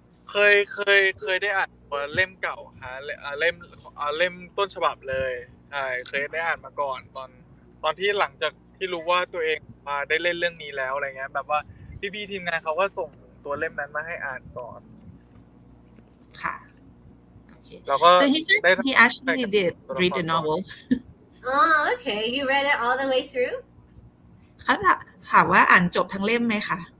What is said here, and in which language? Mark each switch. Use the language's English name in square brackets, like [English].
[Thai] เคยได้อ่านเล่มเก่าฮะเล่มต้นฉบับเลยใช่เคยได้อ่านมาก่อนตอนที่หลังจากที่รู้ว่าตัวเองมาได้เล่นเรื่องนี้แล้วอะไรเงี้ยแบบว่าพี่ๆทีมงานเขาก็ส่งตัวเล่มนั้นมาให้อ่านก่อน ค่ะ okay แล้วก็ [English] so he said he actually did read the novel Oh, okay. You read it all the way through? [Thai] เขาถามว่าอ่านจบทั้งเล่มไหมคะ